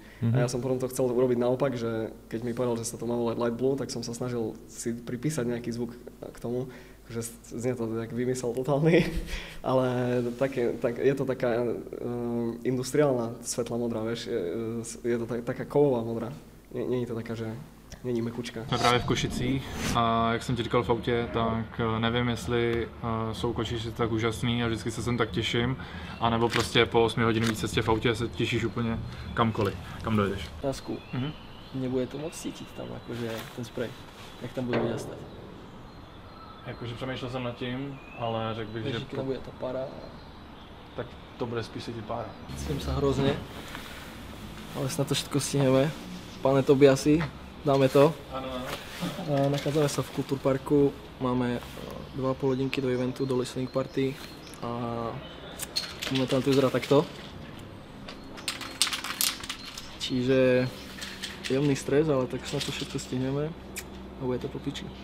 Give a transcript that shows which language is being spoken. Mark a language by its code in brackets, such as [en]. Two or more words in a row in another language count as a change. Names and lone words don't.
[sk] A ja som potom to chcel urobiť naopak, že keď mi povedal, že sa to má volať Light Blue, tak som sa snažil si pripísať nejaký zvuk k tomu, že znie to tak vymysel totálny, ale je to taká industriálna svetlá modrá, vieš, je to taká kovová modrá, nie je to taká, že není mekučka. [cs] Jsme právě v Košicích a jak jsem ti říkal v autě, tak nevím, jestli jsou Košice tak úžasný a vždycky se sem tak těším, anebo prostě po 8 hodinové cestě v autě se těšíš úplně kamkoliv, kam dojdeš. Tasku, nebude to moc cítit tam, jakože ten spray, jak tam bude jasné. Jakože přemýšlel jsem nad tím, ale řekl bych, že... Když bude ta para... Tak to bude spíš cítit pára. [sk] Cítím sa hrozne, ale snad to všetko stihneme. [cs] Pane Tobiasi, dáme to. [sk] Áno. Nachádzame sa v Kultúrparku, máme 2,5 hodinky do eventu, do [en] listening party [sk] a momentálne to vyzerá takto. Čiže jemný stres, ale tak snad to všetko stihneme a bude to po piči.